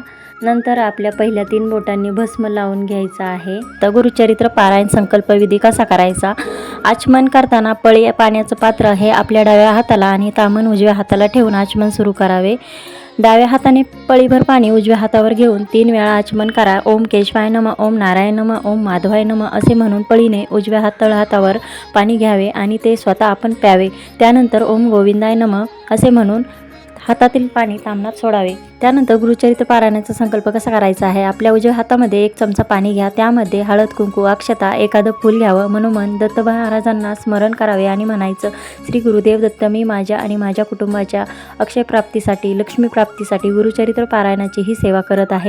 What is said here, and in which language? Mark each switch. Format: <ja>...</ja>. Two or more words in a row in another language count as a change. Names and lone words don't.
<mr>नंतर आपल्या पहिल्या 3 बोटांनी भस्म लावून घ्यायचं आहे. तर गुरुचरित्र पारायण संकल्पविधी कसा करायचा. आचमन करताना पळी पाण्याचं पात्र हे आपल्या डाव्या हाताला आणि तामण उजव्या हाताला ठेवून आचमन सुरू करावे. डाव्या हाताने पळीभर पाणी उजव्या हातावर घेऊन 3 वेळा आचमन करा.</mr> <sa>ओम केशवाय नमः, ओम नारायण नमः, ओम माधवाय नमः</sa> <mr>असे म्हणून पळीने उजव्या तळहातावर पाणी घ्यावे आणि ते स्वतः आपण प्यावे. त्यानंतर</mr> <sa>ओम गोविंदाय नमः</sa> <mr>असे म्हणून हातातील पाणी तामणात सोडावे. त्यानंतर गुरुचरित्र पारायणाचा संकल्प कसा करायचा आहे. आपल्या उजव्या हातामध्ये 1 चमचा पाणी घ्या. त्यामध्ये हळद कुंकू अक्षता एखादं फूल घ्यावं. मनोमन दत्त महाराजांना स्मरण करावे आणि म्हणायचं, श्री गुरुदेव दत्त, मी माझ्या आणि माझ्या कुटुंबाच्या अक्षयप्राप्तीसाठी लक्ष्मीप्राप्तीसाठी गुरुचरित्र पारायणाची ही सेवा करत आहे.</mr>